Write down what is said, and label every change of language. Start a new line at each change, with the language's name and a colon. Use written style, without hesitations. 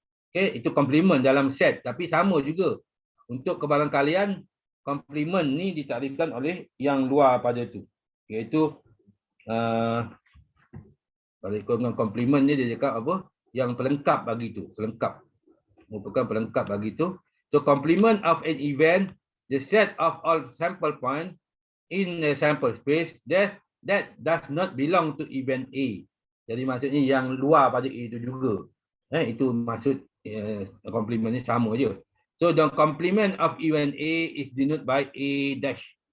Malay: Okay, itu complement dalam set. Tapi sama juga. Untuk kebarangkalian, complement ni ditarifkan oleh yang luar pada tu. Iaitu kalau ikut dengan complement ni dia cakap apa? Yang pelengkap bagi tu, pelengkap. Merupakan pelengkap bagi tu.
English: So complement of an event, the set of all sample point in a sample space that does not belong to event A.
Malay: Jadi maksudnya yang luar pada A itu juga. Itu maksud complement ni sama je.
English: So the complement of event A is denoted by A dash.